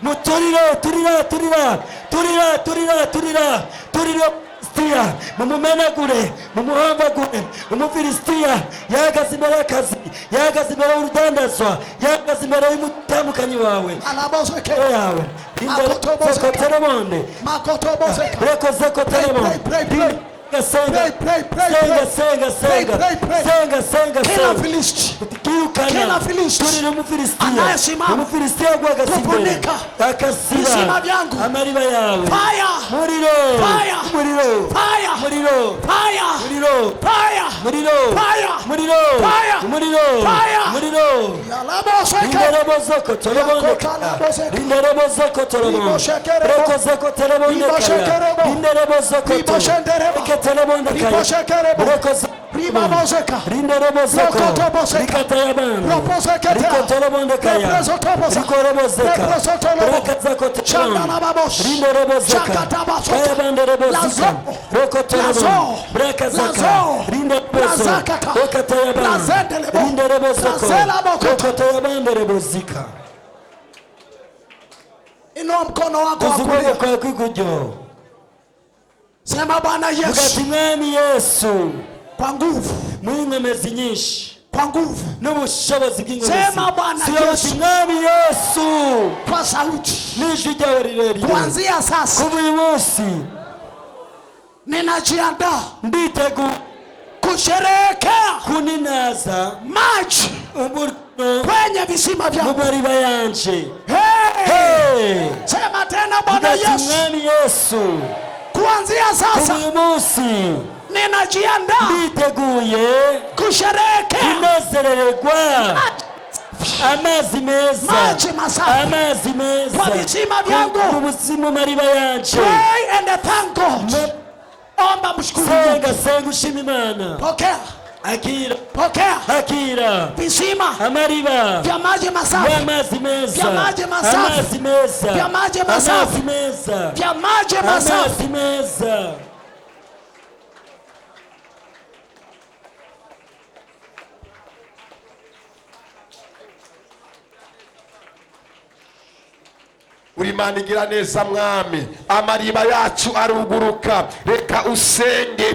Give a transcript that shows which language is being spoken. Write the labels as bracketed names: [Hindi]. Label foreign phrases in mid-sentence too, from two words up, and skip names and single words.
[Rundi] turire Filisitiya, mumumenagure, mumuhambagure, umufilisitiya yahagaze imbere y'akazi, yahagaze imbere y'urudandazwa, yahagaze imbere y'umutambukanyi wawe, alabozeke, yawe, makotobozeka, rekozeko telebonde, [Swahili] kila Filisti, kila Filisti [Rundi] turire umufilisitiya, [Swahili] anayesimama [Rundi] umufilisitiya guhagaze imbere, [Swahili] kufunika [Rundi] akasiba [Swahili] visima vyangu, [Rundi] amariba yawe, [English] fire, [Rundi] muriro, [English] fire, [Rundi] muriro, [English] fire, [Rundi] muriro, [English] fire, [Rundi] muriro, [English] fire, [Rundi] muriro, [English] fire, [Rundi] muriro, [English] fire, [Rundi] muriro, [English] fire, [Rundi] muriro, yalabozeke, Inderebozoko tolobonde kaya, inderebozoko tolobonde, rekozoko telebonde kaya, inderebozoko tolobonde, telebonde kaya, rekozoko Ribabozeka. rinderobozeko Rokotobozeka. rikatayabana Roposekete. rikotolobondekaya Represotobosa. rikorobozeka Represotolobo. rakazakotebana Chandanababos. rinderobozeka Chakatabasota. kayabanderebozuka Lazo. rokotolobona Lazo. brakazaka Lazo. rinderobozo Lazakata. rokatayabana Lazendelebo. rinderobozoko Lazelabokota. rokotayabanderebozika. [Swahili] Inua mkono wako wa [Rundi] ukuboko [Swahili] kulia. [Rundi] kwawe kw'iburyo [Swahili] Sema Bwana Yesu, [Rundi] ugati mwami Yesu [Swahili] kwa nguvu, [Rundi] mw'inkomezi nyinshi [Swahili] kwa nguvu, [Rundi] n'ubushobozi bw'inkomezi. [Swahili] Sema Bwana Siyoti Yesu. [Rundi] mwami Yesu [Swahili] kwa sauti, [Rundi] n'ijwi ryawe rirerire. [Swahili] kuanzia sasa [Rundi] kuva uyu munsi [Swahili] ninajiandaa [Rundi] nditegura [Swahili] kusherehekea [Rundi] kuninaza [Swahili] maji [Rundi] umuriro [Swahili] kwenye visima [Rundi] mu [Swahili] vyangu. [Rundi] mariba yanje. [Swahili] Hey! Sema tena Bwana [Rundi] ugati [Swahili] Yesu, [Rundi] mwami Yesu [Swahili] kuanzia [Rundi] kuva [Swahili] sasa [Rundi] uyu munsi [Swahili] ninajiandaa [Rundi] nditeguye [Swahili] kusherehekea [Rundi] kunezererwa amazi meza, [Swahili] maji masafi [Rundi] amazi meza [Swahili] kwa visima vyangu. [Rundi] mu buzima mariba yanje. [English] Pray and thank God. [Swahili] Omba mshukuru Mungu. [Rundi] senga ushima Imana. [Swahili] Pokea, pokea [Rundi] akira [Swahili] visima [Rundi] amariba [Swahili] vya maji masafi, [Rundi] amazi meza, [Swahili] vya maji masafi, [Rundi] amazi meza, [Swahili] vya maji masafi, [Rundi] amazi meza, [Swahili] vya maji masafi. [Rundi] amazi meza. uri Mana igira neza mwami, amariba yacu aruguruka, reka usenge.